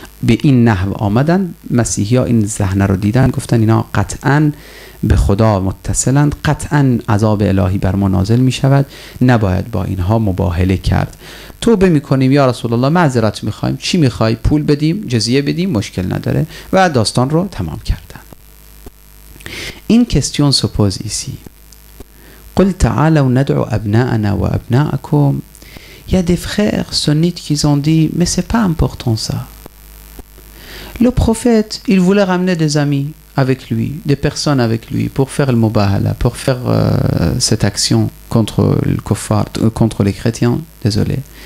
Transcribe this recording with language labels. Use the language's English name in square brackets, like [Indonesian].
[Persian] به این نحو آمدن. مسیحی ها این صحنه رو دیدن، گفتن اینا قطعاً به خدا متصلند، قطعاً عذاب الهی بر ما نازل می شود، نباید با اینها مباهله کرد. توبه می کنیم یا رسول الله، معذرت می خواهیم، چی می خواهی؟ پول بدیم، جزیه بدیم، مشکل نداره، و داستان رو تمام کردن. این [French] question se pose ici. [Arabic] قل تعالوا ندعو أبناءنا وأبناءكم. [French] Il y a des frères sunnites qui ont dit mais c'est pas important ça. Le prophète, il voulait ramener des amis avec lui, des personnes avec lui pour faire le mubahala, pour faire cette action contre le kuffar, contre les chrétiens, désolé.